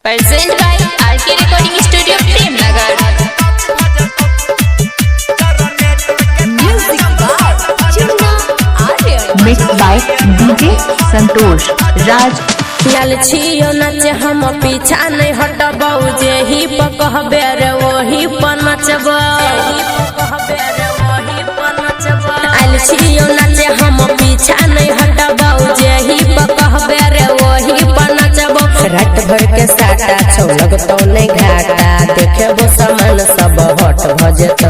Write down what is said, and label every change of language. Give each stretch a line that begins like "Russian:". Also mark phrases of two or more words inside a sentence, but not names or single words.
English: Present by RK Recording Studio, Premnagar. Music by Chunna Aryan. Mixed by DJ Santosh Raj.
Maithili: छियो नचे हम पीछा नहीं हटबौ जे ही कहबे रे वही पर नचबौ आइल छियो नचे हम पीछा नहीं हटबौ जे ही कहबे रे वही पर नचबौ रात भर के साटा छौ लगतौ नहीं घाटा देखबो सामान सब हट भजतो